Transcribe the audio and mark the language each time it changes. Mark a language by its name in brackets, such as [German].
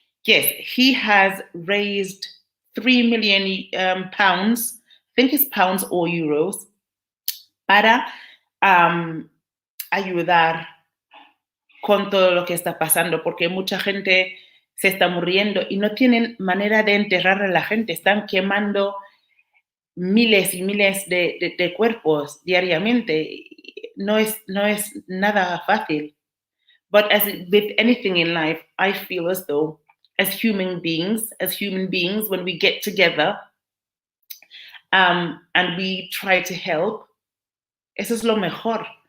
[English] Yes, he has raised £3 million think it's pounds or euros, [Spanish] para ayudar con todo lo que está pasando, porque mucha gente se está muriendo y no tienen manera de enterrar a la gente. Están quemando miles y miles de cuerpos diariamente. No es nada fácil. [English] But as with anything in life, I feel as though as human beings, when we get together and we try to help, [Spanish] eso es lo mejor.